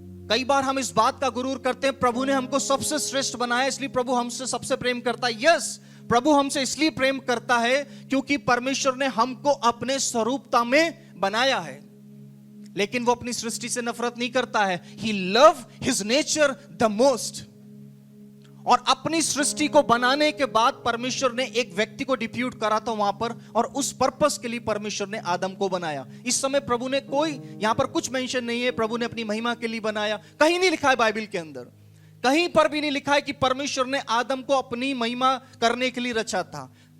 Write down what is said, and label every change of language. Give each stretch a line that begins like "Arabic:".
Hindi: कई बार हम इस बात का गुरूर करते हैं, प्रभु ने हमको सबसे श्रेष्ठ बनाया इसलिए प्रभु हमसे सबसे प्रेम करता है। यस, प्रभु हमसे इसलिए प्रेम करता है क्योंकि परमेश्वर ने हमको अपने स्वरूपता में बनाया है। लेकिन वो अपनी सृष्टि से नफरत नहीं करता है।
English: He love his nature the most।
Hindi: और अपनी सृष्टि को बनाने के बाद परमेश्वर ने एक व्यक्ति को डिप्यूट करा था वहां पर, और उस पर्पस के लिए परमेश्वर ने आदम को बनाया। इस समय प्रभु ने कोई, यहां पर कुछ मेंशन नहीं है प्रभु ने अपनी महिमा के लिए बनाया, कहीं नहीं लिखा है बाइबल के अंदर, कहीं पर भी नहीं लिखा है कि परमेश्वर ने आदम को अपनी महिमा करने के लिए रचा था।